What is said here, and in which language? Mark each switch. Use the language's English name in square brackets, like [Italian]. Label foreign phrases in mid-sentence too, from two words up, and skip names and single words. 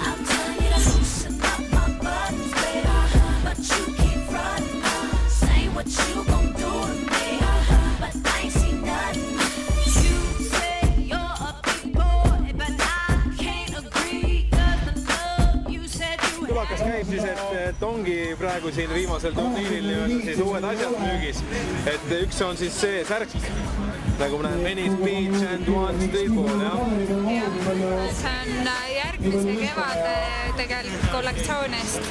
[English] I'm telling you to loosen up my buttons, baby, but you keep running. Say what you gon' do to me, but I ain't seen nothing. You say you're a big boy, but I can't agree, 'cause the love you said you had. [Estonian] Tulakas käib siis, et ongi praegu siin viimasel turniiril nii-öelda siis uued asjad müügis. Et üks on siis see särk, nagu ma näen, Venice Beach and One Streetball, jah? See on järgmise kevade tegelikult kollektsioonist.